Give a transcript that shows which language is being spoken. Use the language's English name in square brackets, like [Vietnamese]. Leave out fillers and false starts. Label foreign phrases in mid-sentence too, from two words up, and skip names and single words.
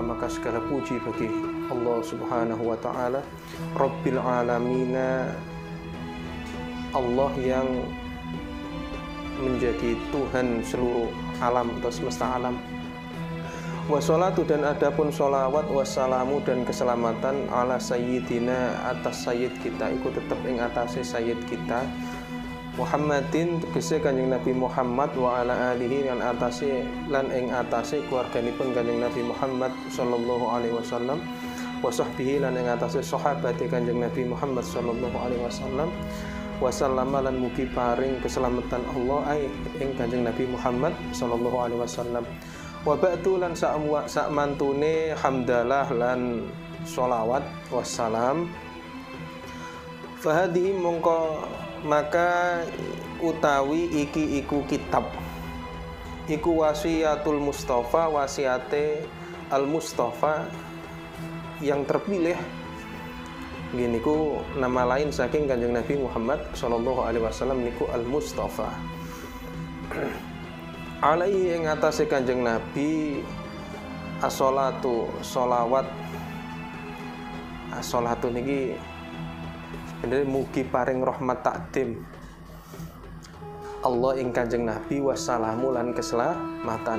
[Indonesian] Maka segala puji bagi Allah [Arabic] سبحانه وتعالى رب العالمين, [Indonesian] Allah yang menjadi Tuhan seluruh alam atau semesta alam. Wassalatu, dan adapun sholawat, wassalamu, dan keselamatan [Arabic] على سيدنا, [Indonesian] atas sayyid kita, ikut tetap [Javanese] ing atase sayyid kita, Muhammadin, tegese Kanjeng Nabi Muhammad, [Arabic] وعلى آله, [Javanese] lan atase lan ing atase keluarganipun Kanjeng Nabi Muhammad [Arabic] صلى الله عليه وسلم, وصحبه, [Javanese] lan ing atase sahabate Kanjeng Nabi Muhammad [Arabic] صلى الله عليه وسلم وسلم, [Javanese] lan mugi paring keselamatan Allah ai ing Kanjeng Nabi Muhammad [Arabic] صلى الله عليه وسلم. وبعد, [Javanese] lan sak mantune hamdalah lan sholawat wassalam. Fahadihi, mongko maka utawi iki iku kitab, iku wasiatul Mustafa, wasiate al Mustafa [Indonesian] yang terpilih. [Javanese] Gini ku [Indonesian] nama lain [Javanese] saking Kanjeng Nabi Muhammad sallallahu alaihi wasallam niku al Mustafa. Alaihi, ing atase Kanjeng Nabi, as-sholatu, sholawat. As-sholatu niki sebenarnya mugi paring rahmat takdim Allah ing Kanjeng Nabi, wassalamu, lan keselamatan.